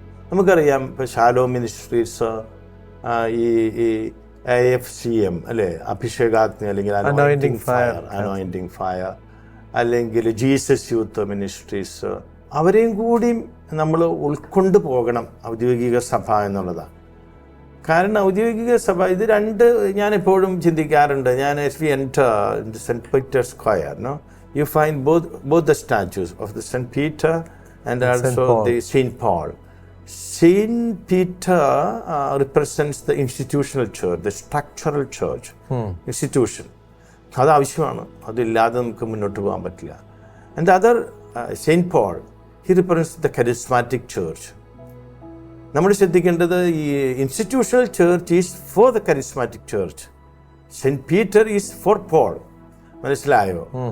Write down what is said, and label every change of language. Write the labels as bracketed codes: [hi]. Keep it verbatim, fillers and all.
[ml] നമുക്കറിയാം, ഇപ്പോൾ shallow ministries, ഈ ഈ എ എഫ് സി എം അല്ലേ, അഭിഷേകാഗ്നി അല്ലെങ്കിൽ അനോയിന്റിംഗ് ഫയർ അനോയിന്റിംഗ് ഫയർ അല്ലെങ്കിൽ ജീസസ് യൂത്ത് മിനിസ്ട്രീസ്, അവരെയും കൂടിയും നമ്മൾ ഉൾക്കൊണ്ടു പോകണം ഔദ്യോഗിക സഭ എന്നുള്ളതാണ്. കാരണം ഔദ്യോഗിക സഭ ഇത് രണ്ട്, ഞാനെപ്പോഴും ചിന്തിക്കാറുണ്ട്, ഞാൻ as V N cent Peter's square [en] you find both, both the statues of the Saint Peter and also the Saint Paul. Saint Peter uh, represents the institutional church, the structural church, hmm. institution. [ml] അത് ആവശ്യമാണ്, അതില്ലാതെ നമുക്ക് മുന്നോട്ട് പോകാൻ പറ്റില്ല. [en] And other saint Paul he represents the charismatic church. [ml] നമ്മൾ ശ്രദ്ധിക്കേണ്ടത് ഈ [en] Institutional church is for the charismatic church, saint Peter is for Paul. [ml] മനസ്സിലായോ?